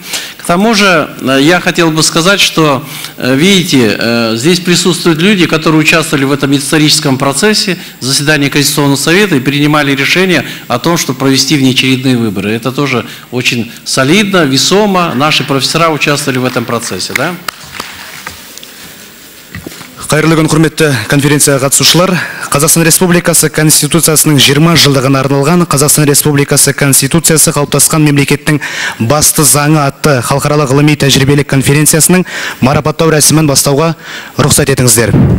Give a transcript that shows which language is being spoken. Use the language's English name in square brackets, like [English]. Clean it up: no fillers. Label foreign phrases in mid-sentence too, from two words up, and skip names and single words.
[Russian] К тому же, я хотел бы сказать, что, видите, здесь присутствуют люди, которые участвовали в этом историческом процессе, заседании Конституционного совета и принимали решение о том, чтобы провести внеочередные выборы. Это тоже очень солидно, весомо. Наши профессора участвовали в этом процессе, да? [Kazakh] Қайырлы күн, құрметті конференцияға қатысушылар. Қазақстан Республикасы Конституциясының 20 жылдығына арналған Қазақстан Республикасы Конституциясы қалыптасқан мемлекеттің басты заңы атты халықаралық ғылыми тәжірибелік конференциясының марапаттау рәсімін бастауға рұқсат етіңіздер.